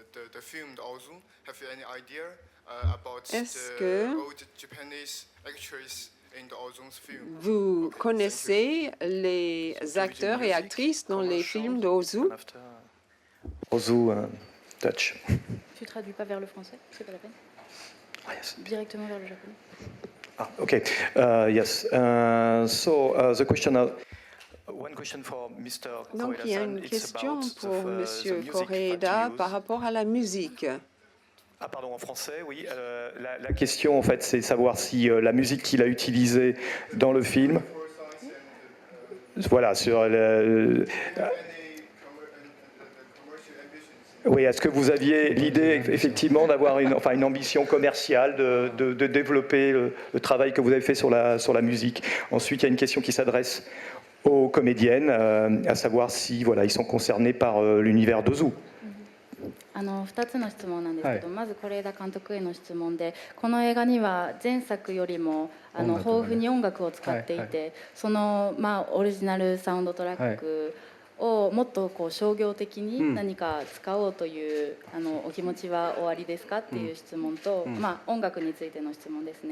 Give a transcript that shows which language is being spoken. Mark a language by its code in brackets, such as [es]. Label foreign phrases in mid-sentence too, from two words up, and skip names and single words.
[fr] Est-ce que vous connaissez les acteurs et actrices dans les films d'Ozu? [en] Ozu, Dutch. [fr] Tu traduis pas vers le français, c'est pas la peine. [en] Ah, yes. [fr] Directement vers le japonais. [en] Ah, okay. Yes. The question. One question for Mr. [fr] Donc il y a une question pour Monsieur Koreeda par rapport à la musique. Ah pardon, en français, oui. La question, en fait, c'est savoir si la musique qu'il a utilisée dans le film, voilà, sur le. Oui, est-ce que vous aviez l'idée effectivement d'avoir une ambition commerciale, de développer le travail que vous avez fait sur la musique? Ensuite, il y a une question qui s'adresse aux comédiennes, à savoir si voilà, ils sont concernés par l'univers d'Ozu. [ja] 2 つの質問なんですけど、まず是枝監督への質問で、この映画には前作よりも豊富に音楽を使っていて、そのオリジナルサウンドトラックをもっとこう商業的に何か使おうというお気持ちはおありですかっていう質問と、音楽についての質問ですね。